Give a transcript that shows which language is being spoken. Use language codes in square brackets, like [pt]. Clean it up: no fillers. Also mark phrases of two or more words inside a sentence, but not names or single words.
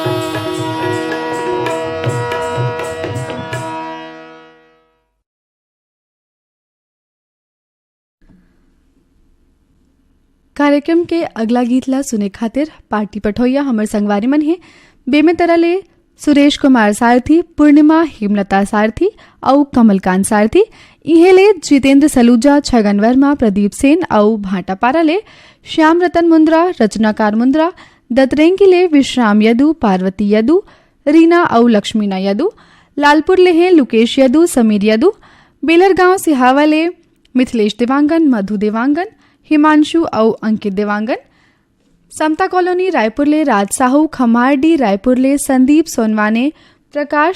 [hne] कार्यक्रम के अगला गीतला सुने खातिर पार्टी पठोइया हमर संगवारी मन है बेमे तरले सुरेश कुमार सारथी पूर्णिमा हेमलता सारथी और कमलकांत सारथी इहेले जितेंद्र सलूजा छगन वर्मा प्रदीप सेन और भाटापारा ले श्याम रतन मुंद्रा रचनाकार मुंद्रा दतरेंगी विश्राम यदु पार्वती यदु रीना और लक्ष्मीना यदु लालपुर ले हैं लुकेश यदु समीर यदु बेलरगांव सिहावा ले मिथिलेश देवांगन मधु देवांगन हिमांशु और अंकित देवांगन समता कॉलोनी रायपुर ले राज साहू खमारडी रायपुर ले संदीप सोनवाने प्रकाश